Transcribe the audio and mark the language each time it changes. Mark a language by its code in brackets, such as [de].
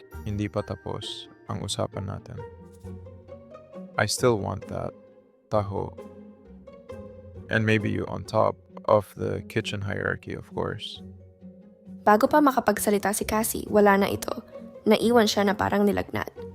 [tl] Hindi pa tapos ang usapan natin. [en] I still want that taho. And maybe you on top of the kitchen hierarchy, of course. [tl] Bago pa makapagsalita si Cassie, wala na ito. Naiwan siya na parang nilagnat.